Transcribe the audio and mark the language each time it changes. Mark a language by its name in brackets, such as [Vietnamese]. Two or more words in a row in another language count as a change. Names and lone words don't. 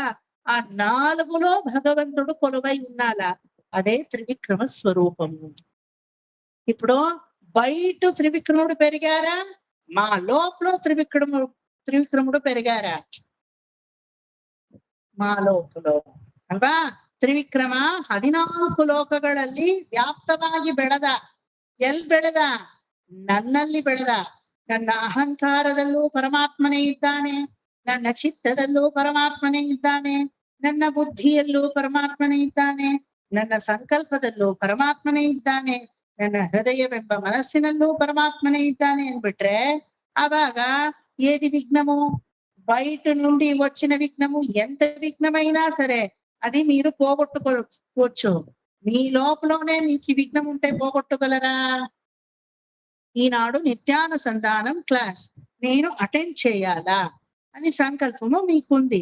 [Telugu] ఆ 4లో భగవంతుడు కొలువై ఉన్నాలా, అదే త్రివిక్రమ స్వరూపము. ఇప్పుడు బయట త్రివిక్రముడు పెరిగారా, మా లోపల త్రివిక్రముడు పెరిగారా? మా లోపల ಅಲ್ವಾ? [Kannada] ತ್ರಿವಿಕ್ರಮ 14 ಲೋಕಗಳಲ್ಲಿ ವ್ಯಾಪ್ತವಾಗಿ ಬೆಳೆದ. ಎಲ್ಲಿ ಬೆಳೆದ? ನನ್ನಲ್ಲಿ ಬೆಳೆದ. ನನ್ನ ಅಹಂಕಾರದಲ್ಲೂ ಪರಮಾತ್ಮನೇ ಇದ್ದಾನೆ, ನನ್ನ ಚಿತ್ತದಲ್ಲೂ ಪರಮಾತ್ಮನೇ ಇದ್ದಾನೆ, ನನ್ನ ಬುದ್ಧಿಯಲ್ಲೂ ಪರಮಾತ್ಮನೇ ಇದ್ದಾನೆ, ನನ್ನ ಸಂಕಲ್ಪದಲ್ಲೂ ಪರಮಾತ್ಮನೇ ಇದ್ದಾನೆ, ನನ್ನ ಹೃದಯವೆಂಬ ಮನಸ್ಸಿನಲ್ಲೂ ಪರಮಾತ್ಮನೇ ಇದ್ದಾನೆ ಅನ್ಬಿಟ್ರೆ ಆವಾಗ [Telugu] ఏది విఘ్నము? బయట నుండి వచ్చిన విఘ్నము ఎంత విఘ్నమైనా సరే అది మీరు పోగొట్టుకోవచ్చు. మీ లోపలనే మీకు విఘ్నం ఉంటే పోగొట్టుగలరా? ఈనాడు నిత్యానుసంధానం క్లాస్ నేను అటెండ్ చేయాలా అని సంకల్పము మీకుంది.